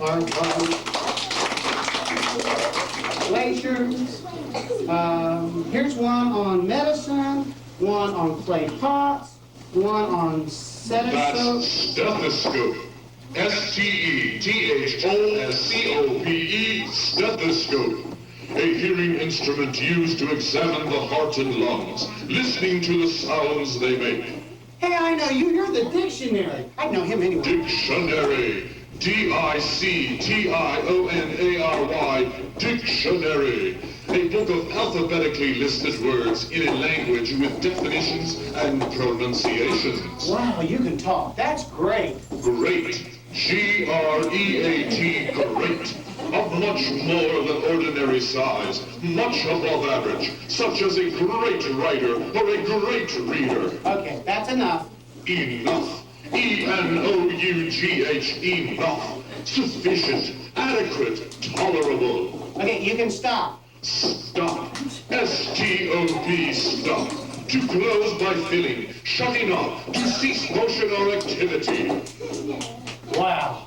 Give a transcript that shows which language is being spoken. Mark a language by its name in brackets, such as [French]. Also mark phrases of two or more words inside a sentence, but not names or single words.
[English] Glaciers. Here's one on medicine, one on clay pots, one on stethoscope. That's stethoscope. S-T-E-T-H-O-S-C-O-P-E, stethoscope. A hearing instrument used to examine the heart and lungs, listening to the sounds they make. Hey, I know you. You're the dictionary. I know him anyway. Dictionary. D-I-C-T-I-O-N-A-R-Y. Dictionary. A book of alphabetically listed words in a language with definitions and pronunciations. Wow, you can talk. That's great. Great. G-R-E-A-T. Great. Of much more than ordinary size, much above average, such as a great writer or a great reader. Okay, that's enough. Enough. E-N-O-U-G-H. Enough. Sufficient. Adequate. Tolerable. Okay, you can stop. Stop. S-T-O-P. Stop. To close by filling, shutting off, to cease motion or activity. Wow.